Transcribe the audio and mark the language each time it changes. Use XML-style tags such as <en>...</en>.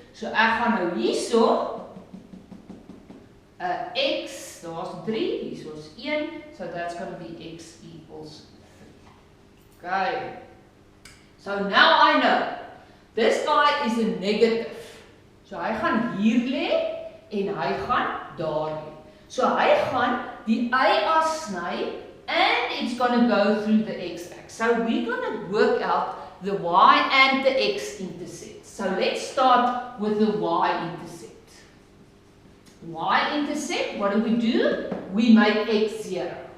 <af>So ek gaan nou hierso, x, daar's 3, hierso's 1,</af> <en>so that's going to be x equals 3.</en> <af>Okay.</af> <en>So now I know, this guy is a negative.</en> <af>So hy gaan hier lê, en hy gaan daar lê. So hy gaan die y-as sny,</af> <en>and it's going to go through the x-axis. So we're going to work out the y and the x-intercept. So let's start with the y-intercept. Y-intercept, what do? We make x 0.</en>